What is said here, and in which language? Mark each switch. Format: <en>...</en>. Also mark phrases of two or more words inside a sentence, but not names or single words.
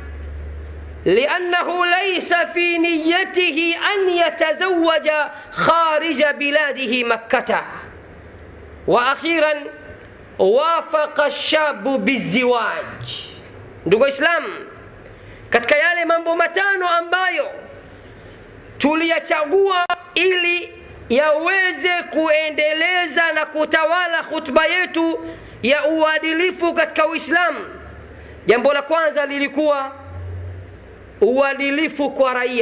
<ar>لأنه ليس في نيته أن يتزوج خارج بلاده مكة، وأخيرا وافق الشاب بالزواج.</ar> <sw>Ndugu Islam, katika yale mambo matano ambayo tuliyachagua ili yaweze kuendeleza na kutawala khutba yetu ya uadilifu katika Uislamu, jambo la kwanza lilikuwa uadilifu kwa raia.</sw>